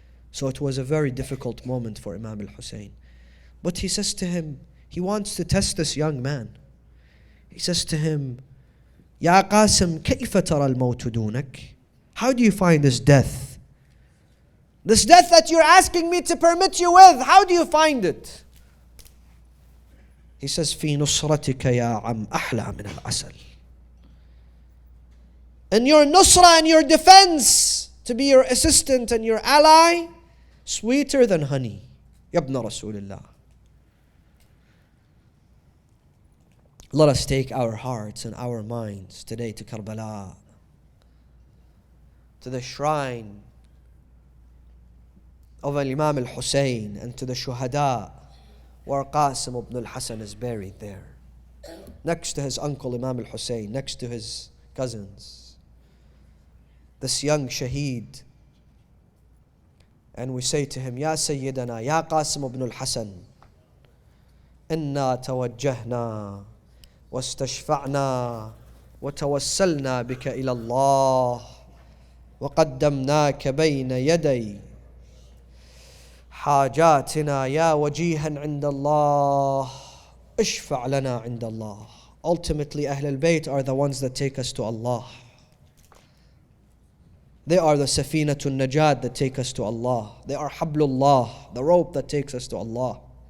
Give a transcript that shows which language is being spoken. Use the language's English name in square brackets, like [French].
[English] So it was a very difficult moment for Imam al-Hussein. But he says to him, he wants to test this young man. He says to him, Ya Qasim, كيف ترى الموت دونك? How do you find this death? This death that you're asking me to permit you with, how do you find it? [Arabic] He says, في نصرتك يا عم أحلى من العسل. [English] And your nusra and your defense, to be your assistant and your ally, sweeter than honey. Yabna Rasulullah. Let us take our hearts and our minds today to Karbala, to the shrine of Imam al-Hussein, and to the Shuhada, where Qasim ibn al-Hasan is buried there, next to his uncle Imam al-Hussein, next to his cousins, this young shaheed. [Arabic] And we say to him, Ya Sayyidana, Ya Qasim ibn al-Hasan, inna tawajjahna واستشفعنا وتوسلنا بك إلى الله وقدمناك بين يدي حاجاتنا يا وجيها عند الله اشفع لنا عند الله. [English] Ultimately, Ahlul Bayt are the ones that take us to Allah. They are the Safinatul Najat that take us to Allah. They are Hablullah, the rope that takes us to Allah.